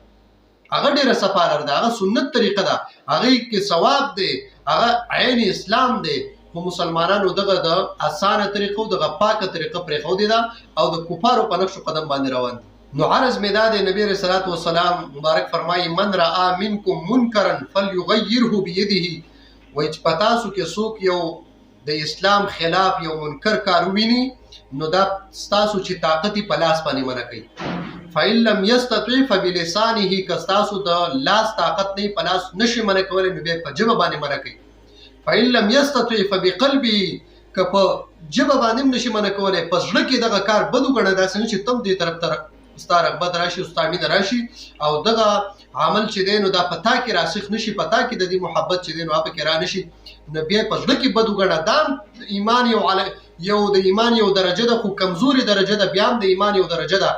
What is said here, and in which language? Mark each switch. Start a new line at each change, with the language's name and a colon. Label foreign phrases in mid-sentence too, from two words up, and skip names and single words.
Pashto: هغه ډېره صفا لاره ده، هغه سنت طریقه ده، هغې کې ثواب دی، هغه عین اسلام دی. خو مسلمانانو دغه د اسانه طریقه او دغه پاکه طریقه پرېښودې ده او د کفارو په نقش قدم باندې روان دي. نو عرض مې دا دی، نبی
Arabic: علیه الصلاة والسلام
Pashto: مبارک فرمایي
Arabic: من رأى منکم منکرا فلیغیره بیده،
Pashto: وایي چې په تاسو کې څوک یو د اسلام خلاف یو منکر کار وویني نو دا ستاسو چې طاقت یې په لاس باندې منع کوي.
Arabic: فإن لم يستطع فبلسانه،
Pashto: که ستاسو د لاس طاقت نه په لاس نشي منع کولی نو بیا په ژبه باندې منع کوي.
Arabic: فإن لم يستطع فبقلبه،
Pashto: که په ژبه باندې هم نشي منع کولی په زړه کې دغه کار بد وګڼه، داسې نه چې تم دې طرف ته ستا رغبت راشي او ستا مینه راشي او دغه عمل چې دی نو دا په تا کې راسخ نشي، په تا کې د دې محبت چې دی نو هغه پکې را نشي، نو بیا په زړه کې بد وګڼه. دا ایمان یو د ایمان یو درجه ده، خو کمزوري درجه ده، بیا هم د ایمان یو درجه ده.